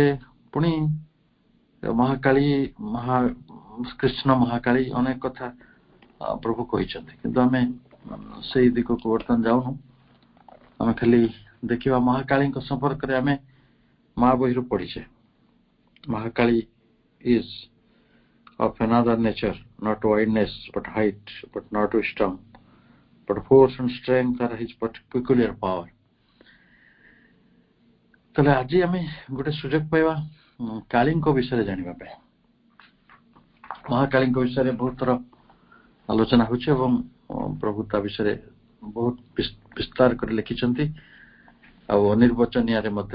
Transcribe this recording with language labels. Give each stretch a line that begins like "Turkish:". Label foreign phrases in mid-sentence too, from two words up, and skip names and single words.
Odia: ପୁଣି ମହାକାଳୀ କୃଷ୍ଣ ମହାକାଳୀ ଅନେକ କଥା ପ୍ରଭୁ କହିଛନ୍ତି କିନ୍ତୁ ଆମେ ସେଇ ଦିଗକୁ ବର୍ତ୍ତମାନ ଯାଉନୁ ଆମେ ଖାଲି ଦେଖିବା ମହାକାଳୀଙ୍କ ସମ୍ପର୍କରେ ଆମେ ମା ବହିରୁ ପଢିଛେ ମହାକାଳୀ
English: is of another nature, not wideness but height, but not wisdom, but force and strength are his peculiar power.
Odia: ତାହେଲେ ଆଜି ଆମେ ଗୋଟେ ସୁଯୋଗ ପାଇବା କାଳୀଙ୍କ ବିଷୟରେ ଜାଣିବା ପାଇଁ ମହାକାଳୀଙ୍କ ବିଷୟରେ ବହୁତ ଥର ଆଲୋଚନା ହେଉଛି ଏବଂ ପ୍ରଭୁ ତା ବିଷୟରେ ବହୁତ ବିସ୍ତାର କରି ଲେଖିଛନ୍ତି ଆଉ ଅନିର୍ବାଚନୀୟରେ ମଧ୍ୟ